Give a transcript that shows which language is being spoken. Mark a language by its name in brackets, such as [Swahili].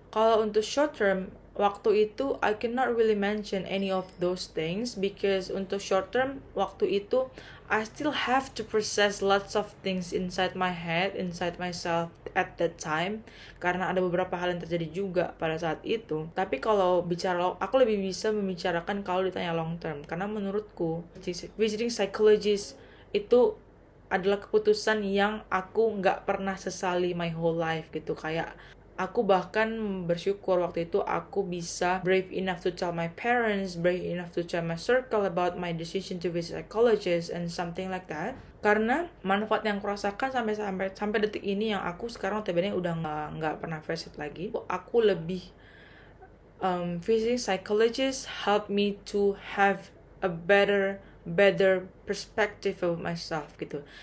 [Indonesian] Kalau untuk [English] short term, waktu itu I cannot really mention any of those things because [Indonesian] untuk short term waktu itu [English] I still have to process lots of things inside my head, inside myself at that time. [Indonesian] Karena ada beberapa hal yang terjadi juga pada saat itu. Tapi kalau bicara, aku lebih bisa membicarakan kalau ditanya long term. Karena menurutku, visiting psychologist itu adalah keputusan yang aku nggak pernah sesali [English] my whole life [Indonesian] gitu. Kayak aku bahkan bersyukur waktu itu aku bisa [English] brave enough to tell my parents, brave enough to tell my circle about my decision to visit psychologist and something like that. [Indonesian] Karena manfaat yang kurasakan sampai detik ini yang aku sekarang TBN udah nggak pernah visit lagi. Aku lebih [English] visiting psychologist help me to have a better perspective of myself gitu.